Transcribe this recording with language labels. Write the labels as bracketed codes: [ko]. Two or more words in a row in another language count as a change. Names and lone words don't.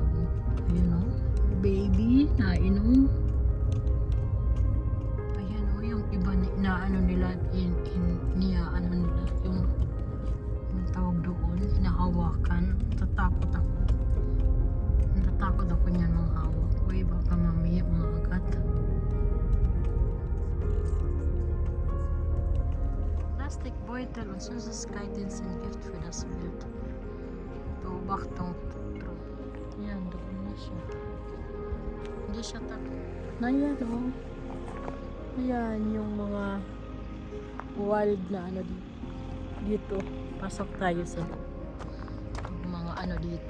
[tl] Ayan o. Baby, nainom. Ayan o, yung iba na ano nila, ano nila, yung tawag doon, hinahawakan. Tatakot ako. Natatakot ako niyan mga hawak. Uy, baka mamaya mga agat. [de] Plastikbeutel und Süßigkeiten sind Gift für das Wild. Beobachtung. [tl] Yan, doon na siya. Hindi siya takot. Ayan o. Ayan yung mga wild na ano dito. Pasok tayo sa mga ano dito.